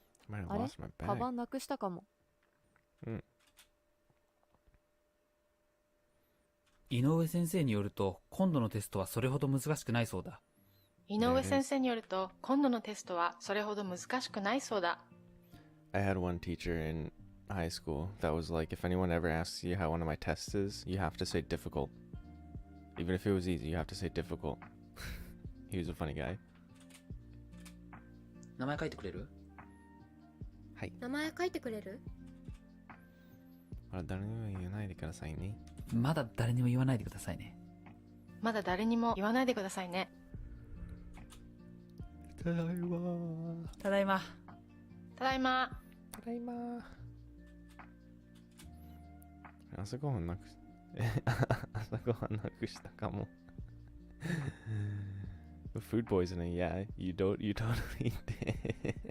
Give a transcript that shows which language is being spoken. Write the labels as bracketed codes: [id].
[en] Might have [ja] あれ [en] lost my [ja] カ [en] bag. [ja] バンなくしたかも。井上先生によると、今度のテストはそれほど難しくないそうだ。井上先生によると、今度のテストはそれほど難しくないそうだ。 [en] I had one teacher in high school that was like, if anyone ever asks you how one of my tests is, you have to say difficult. Even if it was easy, you have to say difficult. He was a funny guy. [ja] 名前書いてくれる？名前書いてくれる？あ、誰にも言わないでくださいね。まだ誰にも言わないでくださいね。まだ誰にも言わないでくださいね。ただいま。ただいま。ただいま。ただいま。朝ごはんなくし、朝ごはんなくしたかも。 [en] Food poisoning, yeah, you totally did.